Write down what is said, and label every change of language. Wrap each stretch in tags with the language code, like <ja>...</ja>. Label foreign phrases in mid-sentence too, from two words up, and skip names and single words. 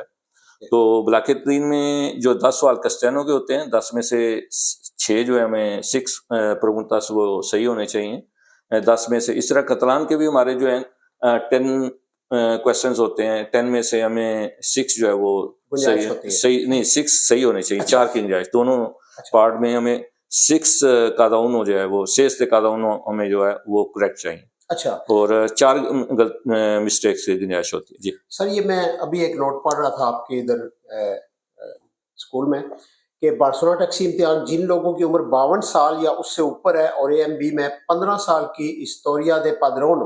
<ur>تو بلاکے 3 میں جو 10 سوال کسٹینوں کے ہوتے ہیں, 10 میں سے 6 جو ہے ہمیں 6 پرگنتاس وہ صحیح ہونے چاہیے, 10 میں سے. اس طرح کتلان کے بھی ہمارے جو ہیں 10 کویسچنز ہوتے ہیں, 10 میں سے ہمیں 6 جو ہے وہ صحیح نہیں, 6 صحیح ہونے چاہیے, 4 کی گنجائش. دونوں پارٹ میں ہمیں 6</ur> <es>cada uno</es> <ur>جو ہے وہ 6</ur> <es>cada uno</es> <ur>ہمیں جو ہے وہ کریکٹ چاہیے. اچھا, اور 4 مسٹیکس کی گنجائش ہوتی ہے. جی سر, یہ میں ابھی ایک نوٹ پڑھ رہا تھا آپ کے ادھر اسکول میں کہ بارسلونا ٹیکسی امتحان جن لوگوں کی عمر 52 سال یا اس سے اوپر ہے اور AMB میں 15 سال کی</ur> <es>historia de padrón,</es>